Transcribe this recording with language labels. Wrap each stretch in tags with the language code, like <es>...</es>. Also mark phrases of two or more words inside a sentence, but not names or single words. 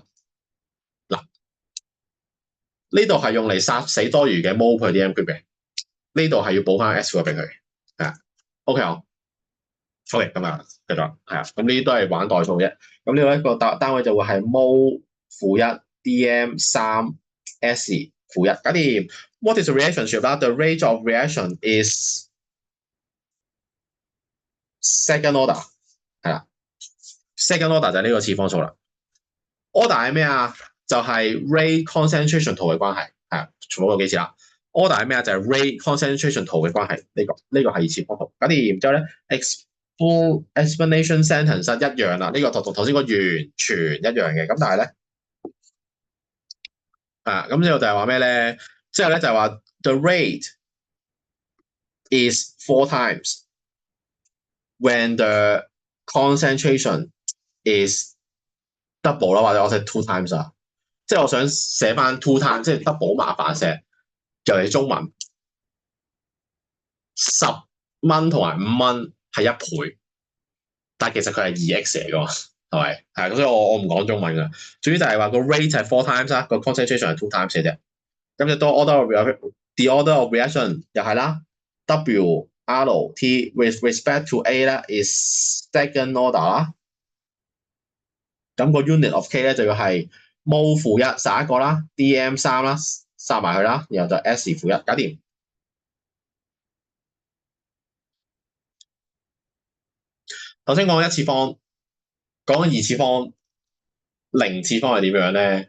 <yue>嗱，呢度係用嚟殺死多餘嘅</yue> <en>mol per dm cube</en> <yue>嘅，呢度係要補翻 s-1 俾佢。係啊，OK 好。 OK，咁啊，繼續係啊，咁呢啲都係玩代數啫。咁呢個一個單位就會係 mol-1 dm3 s-1，搞掂。</yue> <en>What is the relationship</en> <yue>啦 ？</yue> <en>The rate of reaction is second order，</en> <yue>係啦 ，</yue> <en>second order</en> <yue>就係呢個次方數啦。order 係咩啊？就係</yue> <en>rate concentration</en> <yue>圖嘅關係，係啊，重複過幾次啦。order 係咩啊？就係</yue> <en>rate concentration</en> <yue>圖嘅關係，呢個係次方圖。搞掂，之後咧</yue> <en>full explanation sentence</en> <yue>一樣啦，呢個同頭先個完全一樣嘅。咁但係咧，咁之後就係話咩咧？之後咧就係話</yue> <en>the rate is 4 times when the concentration is double</en> <yue>啦，或者我寫</yue> <en>2 times 啊。</en> <yue>即係我想寫翻 2 times，即係 double 麻煩寫，尤其中文10蚊同埋5蚊係1倍，但係其實佢係2x 嚟㗎嘛，係咪？係，所以我唔講中文㗎。主要就係話個 rate 係 4 times 啦，個 concentration 係2 times 嘅啫。咁就多</yue> <en>the order of reaction</en> <yue>又係啦</yue> <en>，W R T with respect to A 咧 is second order 啦。</en> <yue>咁個</yue> <en>unit of K</en> <yue>咧就要係 mol-1殺一個啦 ，dm3 啦殺埋佢啦，然後就 s-1搞掂。頭先講一次方，講二次方，零次方係點樣咧？</yue>